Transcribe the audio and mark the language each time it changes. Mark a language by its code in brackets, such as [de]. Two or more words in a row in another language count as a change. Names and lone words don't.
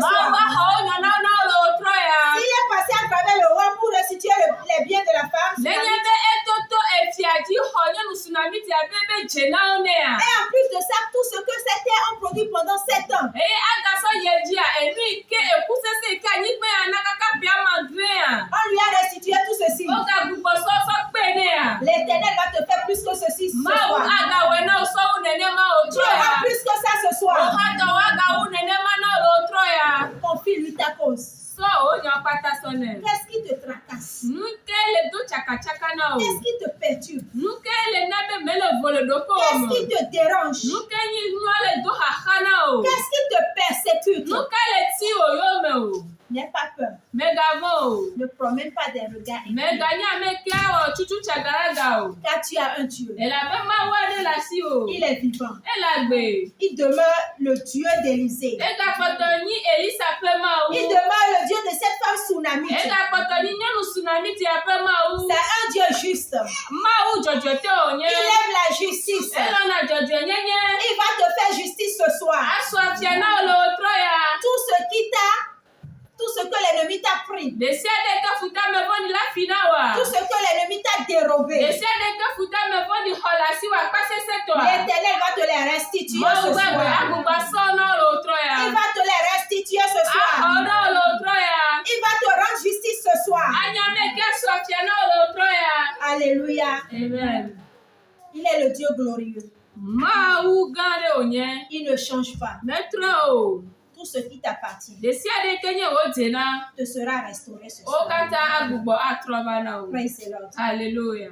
[ee] Mawu [fr] soir. [ee] axɔ wo nyɔnɔnɔ le wotrɔ ya. [fr] Il est passé à travers le roi pour restituer les biens de la femme. [ee] Nenye be etoto efia dzi xɔ nyɔnu Sunamiti abe be dze na wo nea. [fr] Et en plus de ça, tout ce que cette terre a produit pendant 7 ans, [ee] Eye agasɔ yie dzia enu yi ke eku sese yi ke anyigba ya na kaka bia madrea. [fr] on lui a restitué tout ceci. [ee] Wogagbugbɔ sɔsɔ kpe nea. [fr] L'Éternel va te faire plus que ceci ce [ee] Mawu [fr] soir. [ee] agawɔe na wo sɔwu nenema [fr] Tu [ee] wotrɔ ya. [fr] auras plus que ça ce soir. [ee] Wohatɔ wagawu nenema na wo wotrɔ ya. [fr] Confie-lui ta cause. [ee] Sɔ wo nya kpata sɔ nɛ. [fr] Qu'est-ce qui te tracasse? [ee] Nu ke le do tsakatsaka na o. [fr] Qu'est-ce qui te perturbe? [ee] Nu ke le na be mele vo le ɖoƒe [fr] Qu'est-ce [ee] me. [fr] qui te dérange? [ee] Nu ke nyi nua le do xaxa na o. [fr] Qu'est-ce qui te persécute? [ee] Nu ke le ti o yome o. [fr] N'aie pas peur. [ee] Megavɔ o. [fr] Ne promène pas des regards inquiets. [ee] Meganye ame ke awɔ tutu tsagalaga o. [fr] Car tu as un Dieu. [ee] Elabe Mawu aɖe le asi o. [fr] Il est vivant. [ee] Ele agbe. [fr] Il demeure le Dieu d'Élisée. [ee] Egakpɔtɔ nyi Elisa ƒe Mawu. [fr] Il demeure le Dieu de cette femme Sunamite. [ee] Egakpɔtɔ nyi nyɔnu Sunamitia ƒe Mawu. [fr] C'est un Dieu juste. [ee] Mawu dzɔdzɔetɔ wònye. [fr] Il aime la justice. [ee] Elɔna dzɔdzɔenyenye. [fr] Il va te faire justice ce soir. [ee] Asɔ afia na wo le wotrɔ ya. [fr] Tout ce fini. Tout ce que l'ennemi t'a dérobé, l'Éternel l'Éternel va te les restituer ce soir. Il va te les restituer ce soir. Il va te rendre justice ce soir. Alléluia. Amen. Il est le Dieu glorieux. Il ne change pas. Tout ce qui t'appartient te sera restauré ce soir. [en] Praise the Lord. [fr] Alléluia.